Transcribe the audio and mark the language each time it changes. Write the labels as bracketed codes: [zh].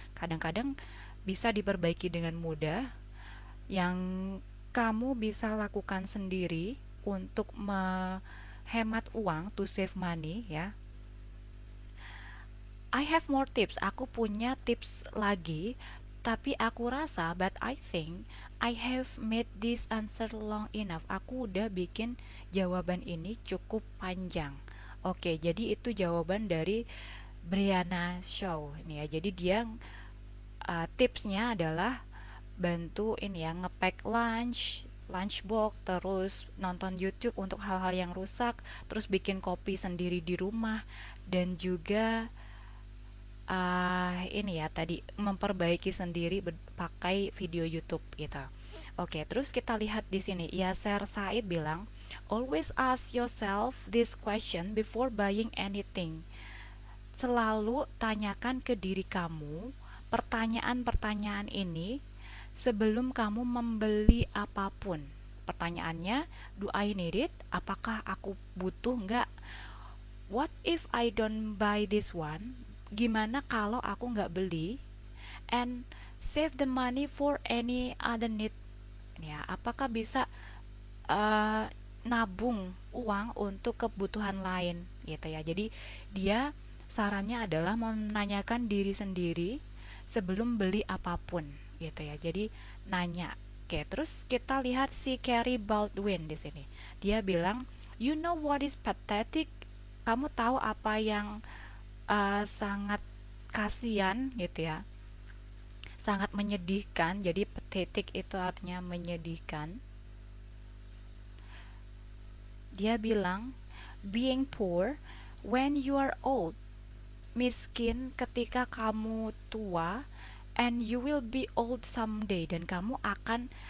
[id] Kadang-kadang bisa diperbaiki dengan mudah, yang kamu bisa lakukan sendiri untuk menghemat uang, [en] to save money [id] ya. [en] I have more tips. [id] Aku punya tips lagi, tapi aku rasa, [en] but I think I have made this answer long enough. [id] Aku udah bikin jawaban ini cukup panjang. Oke, jadi itu jawaban dari Brianna Shaw ini ya. Jadi dia tipsnya adalah bantu ini ya, ngepack lunchbox, terus nonton YouTube untuk hal-hal yang rusak, terus bikin kopi sendiri di rumah, dan juga ini ya tadi memperbaiki sendiri pakai video YouTube gitu. Oke, terus kita lihat di sini. [en] Yasser Said [id] bilang, [en] always ask yourself this question before buying anything. [id] Selalu tanyakan ke diri kamu pertanyaan-pertanyaan ini sebelum kamu membeli apapun. Pertanyaannya, [en] do I need it? [id] Apakah aku butuh nggak? [en] What if I don't buy this one? [id] Gimana kalau aku nggak beli? [en] And save the money for any other need. [id] Ya, apakah bisa uh, nabung uang untuk kebutuhan lain gitu ya. Jadi dia sarannya adalah menanyakan diri sendiri sebelum beli apapun gitu ya. Jadi nanya. Oke, terus kita lihat si Carrie Baldwin di sini. Dia bilang, [en] "You know what is pathetic?" [id] Kamu tahu apa yang sangat kasihan gitu ya. Sangat menyedihkan. Jadi pathetic itu artinya menyedihkan. Dia bilang, [en] being poor when you are old, [id] miskin ketika kamu tua, [en] and you will be old someday, [id] dan kamu akan